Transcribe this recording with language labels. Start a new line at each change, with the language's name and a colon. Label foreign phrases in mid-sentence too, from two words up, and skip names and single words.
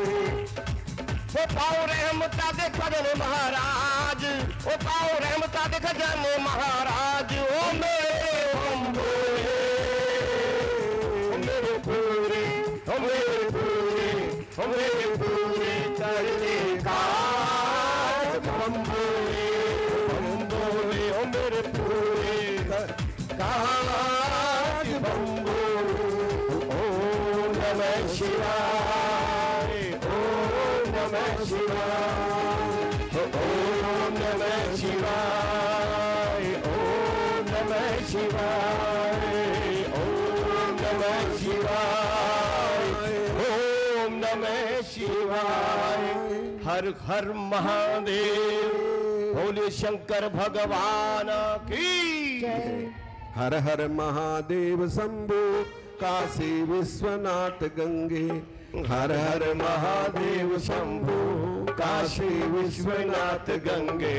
Punjabi: ਵੋ ਪਾਓ ਰਹਮਤਾ ਦੇ ਖਜਾਨੇ ਮਹਾਰਾਜ, ਵੋ ਪਾਓ ਰਹਮਤਾ ਦੇ ਖਜਾਨੇ ਮਹਾਰਾਜ, ਓ ਮੇਰੇ ਬਮ ਭੋਲੇ, ਓ ਮੇਰੇ ਪੂਰੇ, ਓ ਮੇਰੇ ਪੂਰੇ, ਓ ਮੇਰੇ ਪੂਰੇ ਕਰਨੇ ਕਾਜ ਬਮ ਭੋਲੇ, ਓ ਮੇਰੇ ਪੂਰੇ ਕਾਜ ਬਮ ਭੋਲੇ।
Sanskrit: ओम नमः शिवाय, नमः शिवाय, ओम नमः शिवाय, ओम नमः शिवाय, ओम नमः शिवाय, ओम नमः शिवाय।
Hindi: हर हर महादेव, भोले शंकर भगवान की जय। हर हर महादेव शंभो काशी विश्वनाथ गंगे, हर हर महादेव शंभो काशी विश्वनाथ गंगे,